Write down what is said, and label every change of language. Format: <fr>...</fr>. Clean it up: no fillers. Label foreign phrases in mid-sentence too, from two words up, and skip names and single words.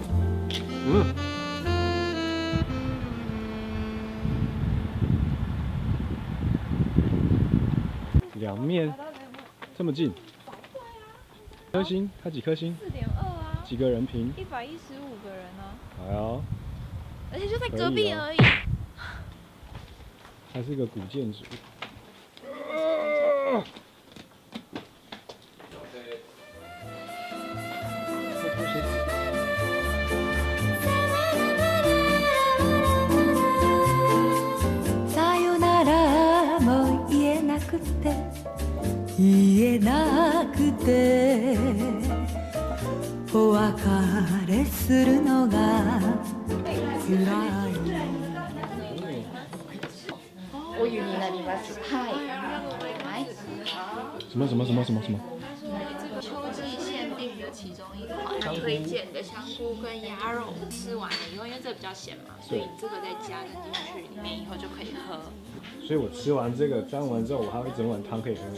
<zh>两面这么近。颗星？它几颗星 4.2啊。几个人评？115个人啊。哎呦，而且就在隔壁而已。它是一个古建筑。</zh> <ja>さよならも言えなくて。言えなくてお別れするのが辛い。お湯になります。はい。</ja> <zh>什么？秋季限定的其中一款推荐的香菇跟鸭肉，吃完了以后，因为这比较咸嘛，所以这个再加进去里面以后就可以喝。所以我吃完这个沾完之后，我还有一整碗汤可以喝。</zh>